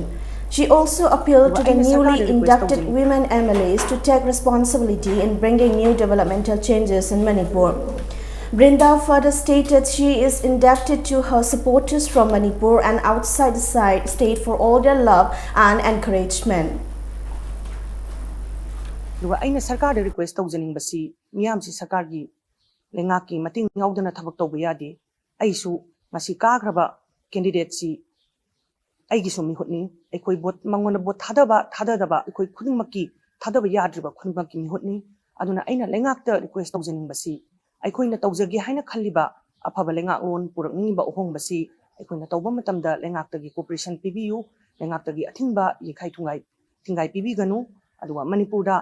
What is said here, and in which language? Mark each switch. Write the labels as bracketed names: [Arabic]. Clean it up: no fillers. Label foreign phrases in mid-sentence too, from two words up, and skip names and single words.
[English] She also appealed to the newly inducted women MLAs to take responsibility in bringing new developmental changes in Manipur. Brinda further stated she is indebted to her supporters from Manipur and outside the state for all their love and encouragement. [Manipuri] Aina sarkar da request tawjaning basi miyam si sarkar gi lengaki mating ngawdana thabak tawba yade aisu masi kagraba candidate si aigi sumi hotni ekoi bot mangona bot thadaba ekoi khudingmaki thadaba yadriba khudingmaki mi hotni aduna aina lengakta request tawjaning basi ekoi na tawjagi haina khaliba afaba lengak lon purakni ba ohong basi ekoi na tawba matamda lengakta gi cooperation pibiu lengakta gi athingba yekhai thingai pibi ganu aduwa manipurda